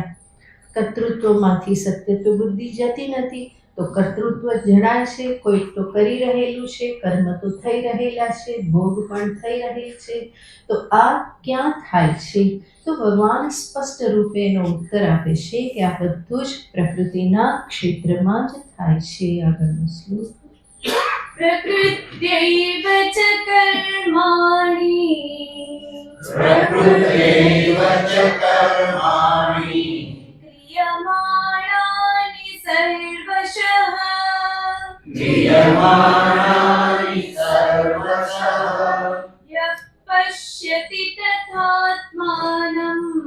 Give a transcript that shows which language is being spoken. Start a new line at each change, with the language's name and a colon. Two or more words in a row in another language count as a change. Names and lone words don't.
Gujarati: કર્તૃત્વમાંથી સત્ય તો બુદ્ધિ જતી નથી, તો કર્તૃત્વ જણાય છે, કોઈ તો કરી રહેલું છે, કર્મ તો થઈ રહેલા છે, ભોગ પણ થઈ રહેલ છે, તો આ ક્યાં થાય છે? તો ભગવાન સ્પષ્ટ રૂપે એનો ઉત્તર આપે છે કે આ બધું જ પ્રકૃતિના ક્ષેત્રમાં જ થાય છે. આગળનો શ્લોક.
Sanskrit: प्रकृत्यैव च कर्माणि क्रियमाणानि सर्वशः यः पश्यति तथात्मानम्